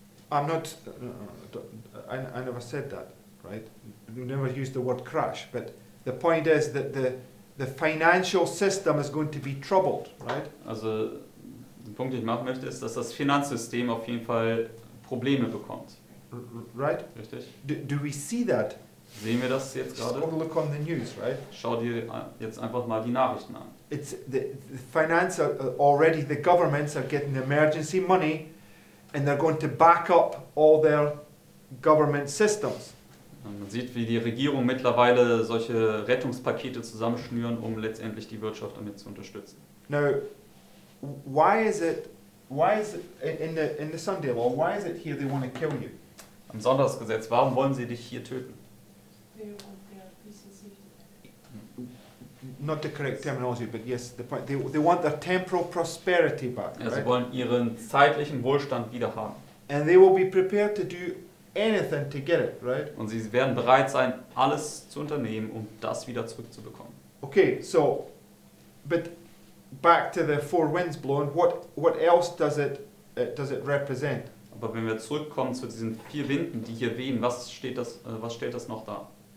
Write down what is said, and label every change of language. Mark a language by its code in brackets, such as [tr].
[en] I'm not, I never said that, right? We never used the word crash, but the point is that the financial system is going to be troubled, right? [de] Also der Punkt, den ich machen möchte, ist, dass das Finanzsystem auf jeden Fall Probleme bekommt. [en] Right? [de] Richtig? [en] Do we see that? [de] Sehen wir das jetzt [en] Just [de] gerade? [en] have a look on the news, right? [de] Schau dir jetzt einfach mal die Nachrichten an. [en] It's the finance already, the governments are getting emergency money and they're going to back up all their government systems. [de] Man sieht, wie die Regierung mittlerweile solche Rettungspakete zusammenschnüren, um letztendlich die Wirtschaft damit zu unterstützen. [en] Now, why is it in the Sunday law? Why is it here they want to kill you? [de] Am Sonntagsgesetz, warum wollen sie dich hier töten? [en] They want their peace and safety. Not the correct terminology, but yes, the point. They want their temporal prosperity back, [de] Ja, sie [en] right? [de] wollen ihren zeitlichen Wohlstand wieder haben. [en] And they will be prepared to do anything to get it, right? [de] Und sie werden bereit sein, alles zu unternehmen, um das wieder zurückzubekommen. [en] Okay, so, but back to the four winds blowing. What else does it represent? [de] Aber wenn wir zurückkommen zu diesen 4 Winden, die hier wehen, was stellt das noch dar?